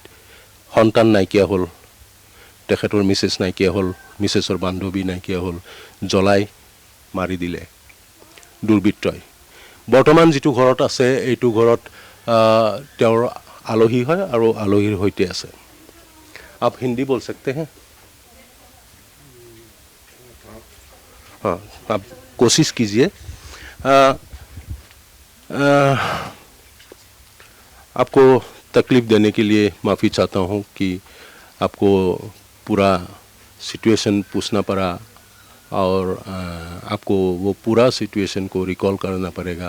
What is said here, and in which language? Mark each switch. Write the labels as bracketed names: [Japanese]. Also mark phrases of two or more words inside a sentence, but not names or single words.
[Assamese] সন্তান নাইকিয়া হ'ল, তেখেতৰ মিছেছ নাইকিয়া হ'ল, মিছেছৰ বান্ধৱী নাইকিয়া হ'ল, জ্বলাই মাৰি দিলে দুৰ্বৃত্তই। বৰ্তমান যিটো ঘৰত আছে এইটো ঘৰত তেওঁৰ আলহী হয় আৰু আলহীৰ সৈতে আছে। [Hindi] आप हिंदी बोल सकते हैं? हाँ, आप कोशिश कीजिए। आपको तकलीफ़ देने के लिए माफ़ी चाहता हूँ कि आपको पूरा सिचुएशन पूछना पड़ा और आपको वो पूरा सिचुएशन को रिकॉल करना पड़ेगा।